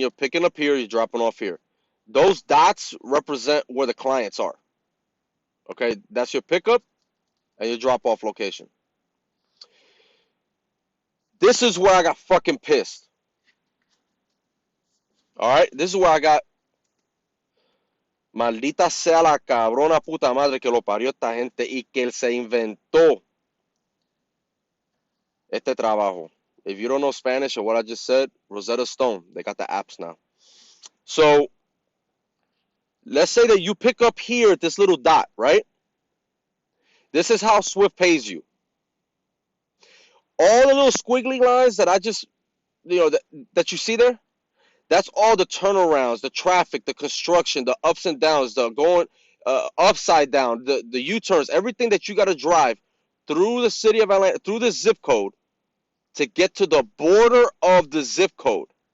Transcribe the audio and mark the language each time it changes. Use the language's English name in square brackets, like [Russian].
[English] You're picking up here. You're dropping off here. Those dots represent where the clients are. Okay, that's your pickup and your drop-off location. This is where I got fucking pissed. All right, this is where I got. [Spanish] Maldita sea la cabrona puta madre que lo parió esta gente y que él se inventó este trabajo. [English] If you don't know Spanish or what I just said, Rosetta Stone, they got the apps now. So let's say that you pick up here at this little dot, right? This is how Swift pays you. All the little squiggly lines that I just, that you see there, that's all the turnarounds, the traffic, the construction, the ups and downs, the going upside down, the U-turns, everything that you got to drive through the city of Atlanta, through the zip code to get to the border of the zip code.